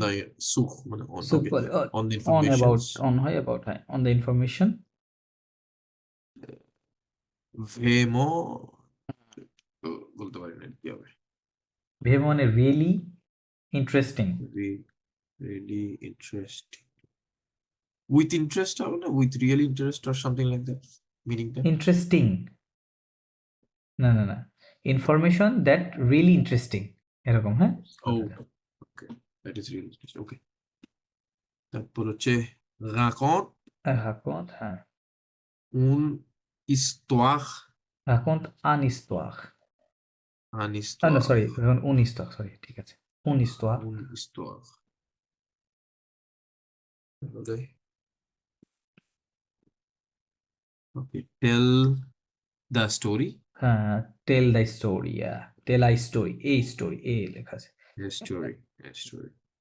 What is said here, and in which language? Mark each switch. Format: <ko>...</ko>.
<en>the sur মানে on, So, okay, on the on about,</en> <fr>informations</fr> <en>on হয় about, হ্যাঁ, on the information.</en> <fr>vraiment</fr> <bn>বলতে পারি না কি হবে।</bn> <en>ভেবে মানে really interesting. Really interesting. With interest হবে না? With real interest or something like that, meaningটা? Interesting. না, না, না. Information that really interesting.</en> <bn>এরকম, হ্যাঁ?</bn> <en>Oh, okay. That is really interesting. Okay.</en> <bn>তারপর হচ্ছে raconte</bn> <fr>Raconte, হ্যাঁ। une histoire, Raconte un histoire. un</fr> <bn>না,</bn> <fr>histoire,</fr> <bn>sorry,</bn> <fr>une histoire,</fr> <bn>sorry, ঠিক আছে।</bn> <fr>Une histoire. une histoire.</fr> <en>তাহলে okay, tell the story, হ্যাঁ, tell the story, yeah. Tell a story, a story, a</en> <bn>লেখা আছে।</bn> <en>a story, a story.</en>